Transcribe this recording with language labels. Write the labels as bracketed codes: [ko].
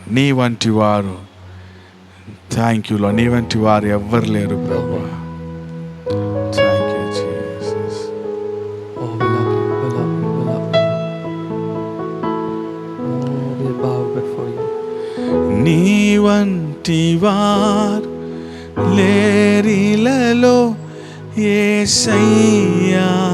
[te] నీ వంటి వారు, [en] thank you Lord, [te] నీ వంటి వారు ఎవ్వరు లేరు ప్రభు. [en] Thank you Jesus. Oh, we love you, we love you, we love you. Oh, we bow before you. [te] నీ వంటి వారు లేరిలలో యేసయ్యా,